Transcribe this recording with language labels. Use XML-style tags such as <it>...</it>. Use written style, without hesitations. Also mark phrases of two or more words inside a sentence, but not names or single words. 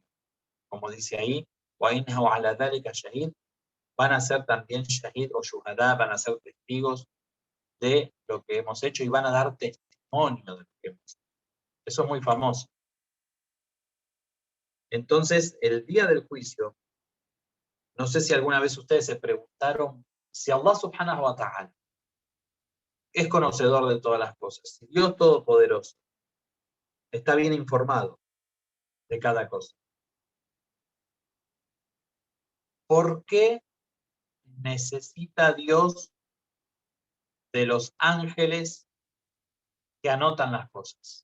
<es>Como dice ahí, van a ser también shahid o shuhada, van a ser testigos de lo que hemos hecho y van a dar testimonio de lo que hemos hecho. Eso es muy famoso. Entonces, el día del juicio, No sé si alguna vez ustedes se preguntaron si</es> <ar>الله سبحانه وتعالى</ar> <es>es conocedor de todas las cosas, si Dios Todopoderoso está bien informado de cada cosa, ¿por qué necesita Dios de los ángeles que anotan las cosas?</es>